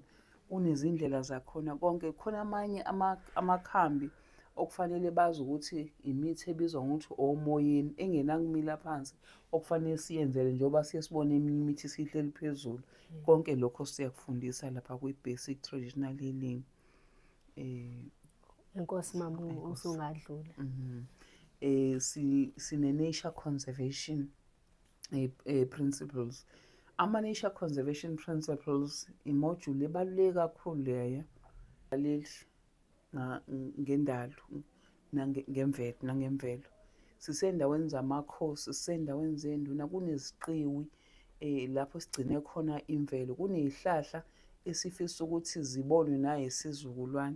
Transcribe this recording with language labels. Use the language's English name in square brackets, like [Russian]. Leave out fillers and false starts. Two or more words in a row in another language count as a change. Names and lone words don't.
[Zulu] Kunezindlela zakhona konke. Khona amanye amakhambi okufanele bazi ukuthi imithi ebizwa ngokuthi omoyeni engenakumila phansi okufanele siyenzele njengoba siye sibone eminye imithi sihleli phezulu. Konke lokho siyakufundisa lapha kwi- [English] basic traditional healing. [Xhosa] Enkosi mama usungadlula. [Zulu] Sine- [English] nature conservation principles. [Zulu] Ama- [English] nature conservation principles [Zulu] imodule ebaluleke kakhulu leyo leli ngendalo nangemvelo. Sisendaweni zamakhosi, sisendaweni zenduna, kuneziqiwi lapho sigcine khona imvelo. Kuney'hlahla esifisa ukuthi zibonwe nayisizukulwane.